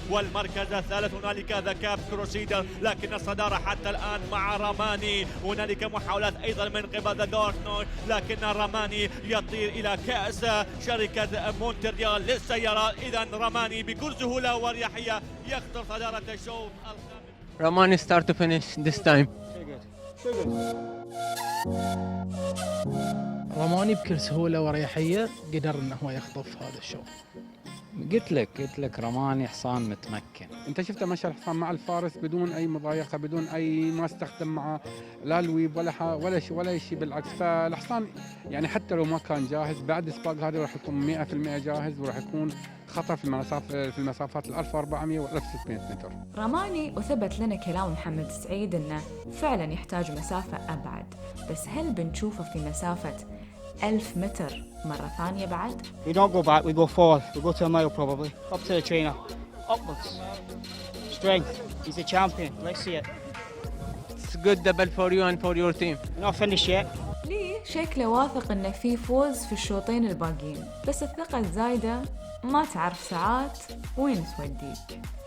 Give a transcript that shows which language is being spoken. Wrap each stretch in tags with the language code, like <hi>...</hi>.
<ar>والمركز الثالث هنالك ذا كاب كروسيدر، لكن الصدارة حتى الآن مع راماني. هنالك محاولات أيضا من قبل ذا دارك نايت، لكن راماني يطير إلى كأس شركة مونتريال للسيارات. إذا راماني بكل سهولة واريحية يخطر صدارة الشوط الخامس.</ar> <en>رماني start to finish this time.</en> <ar>رماني بكل سهولة وريحية قدر انه هو يخطف هذا الشوط. قلت لك رماني حصان متمكن. انت شفته مشى الحصان مع الفارس بدون اي مضايقه، بدون اي ما استخدم معه لا الويب ولا شيء بالعكس. فالحصان يعني حتى لو ما كان جاهز بعد السباق هذا راح يكون 100% جاهز وراح يكون خطر في المسافات 1400 و 1600 متر. رماني وثبت لنا كلام محمد سعيد انه فعلا يحتاج مسافة ابعد، بس هل بنشوفه في مسافة 1000 متر مرة ثانية بعد؟</ar> <en>We don't go back, we go forward. We go to a mile probably. Up to the trainer. Upwards. Strength. He's a champion. Let's see it. It's good double for you and for your team. Not finished yet.</en> <ar>لي شكله واثق انه في فوز في الشوطين الباقيين، بس الثقة الزايدة ما تعرف ساعات وين توديك.</ar>